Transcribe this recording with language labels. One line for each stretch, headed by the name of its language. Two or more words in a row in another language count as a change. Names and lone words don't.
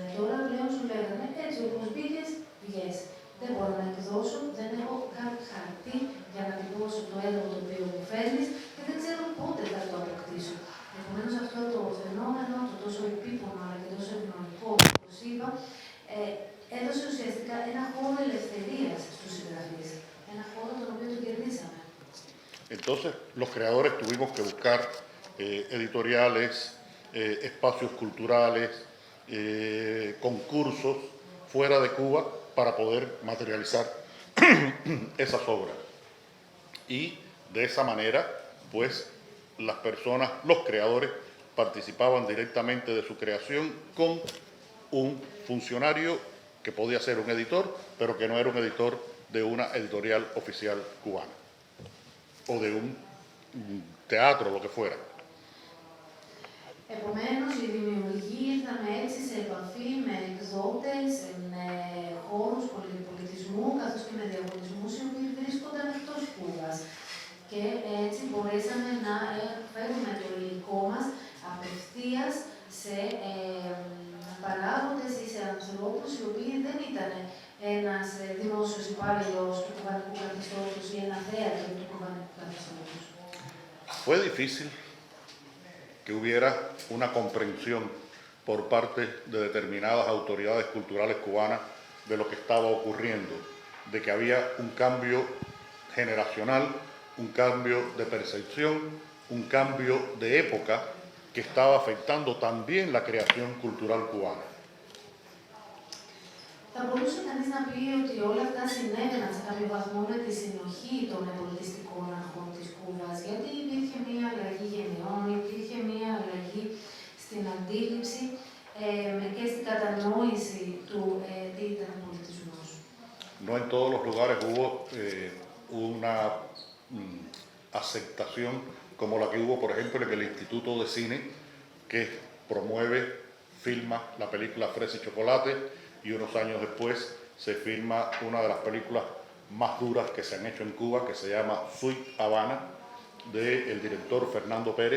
Greek: Τώρα πλέον σου λέγανε έτσι όπως μπήκες, βγες. Δεν μπορώ να εκδώσω, δεν έχω καν χαρτί για να τυπώσω το έργο το οποίο μου φέρνεις και δεν ξέρω πότε θα το αποκτήσω. Επομένως αυτό το φαινόμενο, το τόσο επίπονο αλλά και τόσο ευνοϊκό, όπως είπα, έδωσε ουσιαστικά ένα χώρο ελευθερίας
Spanish: Entonces, los creadores tuvimos que buscar editoriales, espacios culturales, concursos fuera de Cuba para poder materializar esas obras. Y de esa manera, pues, las personas, los creadores, participaban directamente de su creación con un funcionario que podía ser un editor, pero que no era un editor de una editorial oficial cubana o de un teatro, lo que fuera.
Greek: Επομένως, οι δημιουργοί ήρθαν έτσι σε επαφή με εκδότες, με χώρους πολυπολιτισμού, καθώς και με διαγωνισμούς οι οποίοι βρίσκονταν εκτός Κούβας. Και έτσι μπορέσαμε να φέρουμε το υλικό μας απευθείας σε παράγοντες ή σε ανθρώπους οι οποίοι δεν ήταν ένας δημόσιος υπάλληλος του κουβανικού καθεστώτος ή ένα θέατρο του κουβανικού καθεστώτος.
Spanish: Fue difícil que hubiera una comprensión por parte de determinadas autoridades culturales cubanas de lo que estaba ocurriendo, de que había un cambio generacional, un cambio de percepción, un cambio de época que estaba afectando también la creación cultural cubana.
Greek: Θα μπορούσε κανείς να πει ότι όλα αυτά συνέβαιναν σε κάποιο βαθμό με τη συνοχή των πολιτιστικών αρχών της Κούβας, γιατί υπήρχε μία αλλαγή γενεών, υπήρχε μία αλλαγή στην αντίληψη και στην κατανόηση του τι ήταν ο πολιτισμός.
Spanish: No en todos los lugares hubo una aceptación como la que hubo, por ejemplo, en el Instituto de Cine, que promueve, filma la película Fresa y Chocolate, y unos años después se filma una de las películas más duras que se han hecho en Cuba, que se llama Sweet Habana, del director Fernando Pérez.